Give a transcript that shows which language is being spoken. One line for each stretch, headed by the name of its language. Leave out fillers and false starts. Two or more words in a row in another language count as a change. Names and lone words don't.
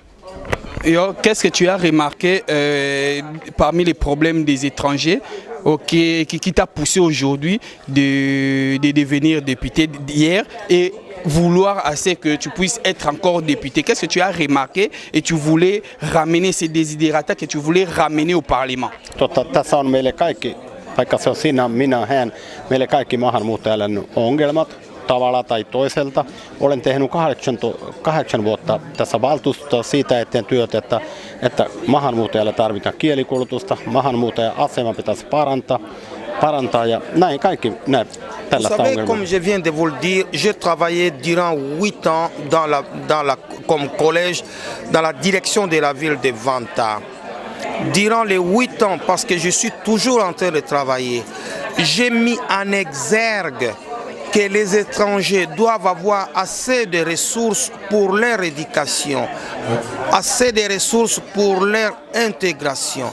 French: Qu'est-ce que tu as remarqué parmi les problèmes des étrangers qui t'a poussé aujourd'hui de devenir député hier et vouloir assez que tu puisses être encore député? Qu'est-ce que tu as remarqué et tu voulais ramener ces désidérata que tu voulais ramener au Parlement?
Finnish: Tässä on meille kaikki, vaikka se on sinä, minä, hän, meille kaikki maahanmuuttajille ongelmat tavalla tai toiselta. Olen tehnyt 8 vuotta tässä valtuustossa siitä eteen työtä, että maahanmuuttajalle tarvitaan kielikoulutusta, maahanmuuttajan asema pitäisi parantaa ja näin kaikki tällaista ongelmaa.
French: Comme je viens de vous le dire, j'ai travaillé durant 8 ans comme collège dans la direction de la ville de Vanta. Durant les 8 ans, parce que je suis toujours en train de travailler, j'ai mis en exergue que les étrangers doivent avoir assez de ressources pour leur éducation, assez de ressources pour leur intégration.